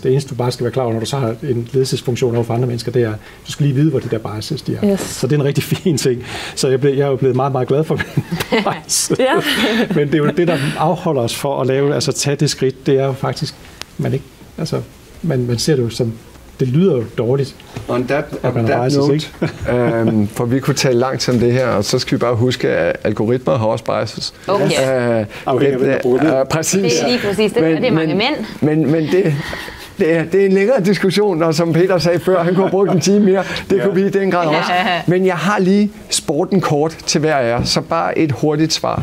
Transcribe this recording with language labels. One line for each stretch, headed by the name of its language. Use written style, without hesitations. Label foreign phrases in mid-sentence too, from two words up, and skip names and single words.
Danish: Det eneste, du bare skal være klar over, når du så har en ledelsesfunktion over for andre mennesker, det er, du skal lige vide, hvor de der biases de er. Yes. Så det er en rigtig fin ting. Så jeg er jo blevet meget, meget glad for min bias. Men det er jo det, der afholder os for at lave, tage det skridt. Det er jo faktisk, man ser det jo som, det lyder jo dårligt.
English: On that note,
Danish: for vi kunne tale langt om det her, og så skal vi bare huske, at algoritmer har også biases. Okay. Præcis. Det er lige præcis det, og det er mange mænd. Men det er en længere diskussion, og som Peter sagde før, han kunne have brugt en time mere. Det kunne vi i den grad også. Men jeg har lige sporten kort til hver af jer, så bare et hurtigt svar.